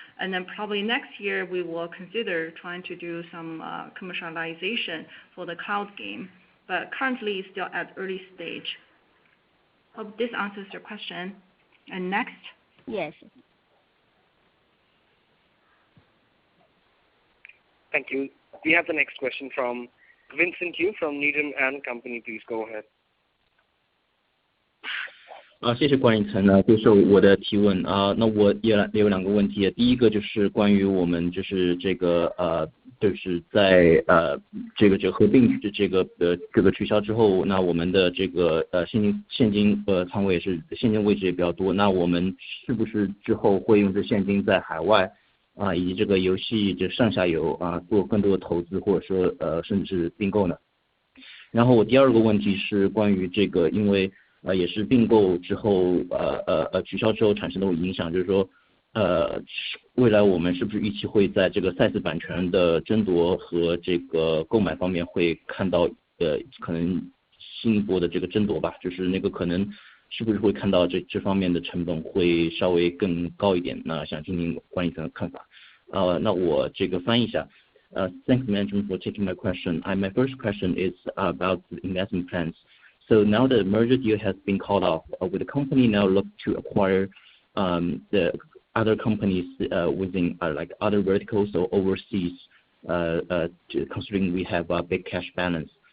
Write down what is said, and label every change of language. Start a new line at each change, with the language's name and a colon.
English: And then probably next year we will consider trying to do some commercialization for the cloud game, but currently it's still at early stage. Hope this answers your question. And next? Yes. Thank you. We have the next question from Vincent Yu from Needham & Company. Please go ahead.
Chinese: 谢谢管理层呢接受我的提问那我也有2个问题，第一个就是关于我们就是这个就是在这个合并这个取消之后，那我们的这个现金仓位也是现金位置也比较多，那我们是不是之后会用这现金在海外以及这个游戏这上下游做更多的投资，或者说甚至是并购呢？然后我第2个问题是关于这个，因为也是并购之后取消之后产生的影响，就是说未来我们是不是预期会在这个赛事版权的争夺和这个购买方面会看到可能新一波的这个争夺吧，就是那个可能是不是会看到这方面的成本会稍微更高一点，那想听听管理层的看法。那我这个翻译一下。
English: Thanks management for taking my question. My first question is about the investment plans. So now the merger deal has been called off. Will the company now look to acquire the other companies within like other verticals or overseas, considering we have a big cash balance?